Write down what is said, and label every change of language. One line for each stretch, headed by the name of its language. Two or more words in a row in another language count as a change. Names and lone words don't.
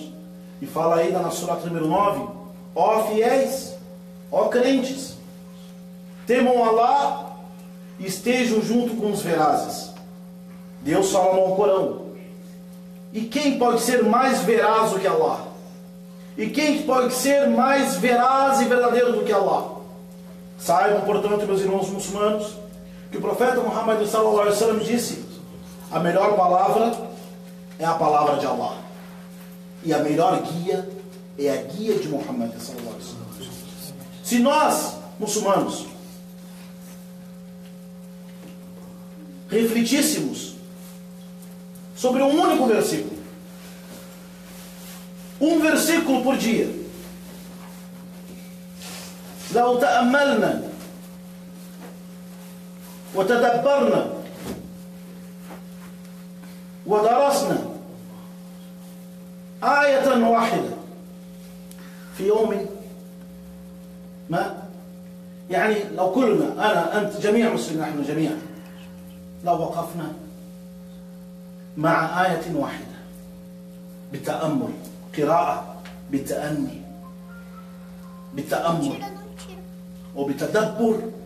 Portuguese: E fala ainda na Surah número 9: ó fiéis, ó crentes, temam Allah e estejam junto com os verazes. Deus fala no Alcorão: e quem pode ser mais veraz do que Allah? E quem pode ser mais veraz e verdadeiro do que Allah? Saibam, portanto, meus irmãos muçulmanos, que o profeta Muhammad
Arabic: صلى الله عليه وسلم
Portuguese: disse: a melhor palavra é a palavra de Allah, e a melhor guia é a guia de Muhammad
Arabic: صلى الله عليه وسلم.
Portuguese: Se nós, muçulmanos, refletíssemos sobre um único versículo, um versículo por dia,
Arabic: لو تأملنا وتدبرنا ودرسنا آية واحدة في يوم ما، يعني لو كلنا، أنا أنت جميع مسلمين، نحن جميعا لو وقفنا مع آية واحدة بالتأمل، قراءة بالتأني، بالتأمل وبتدبر،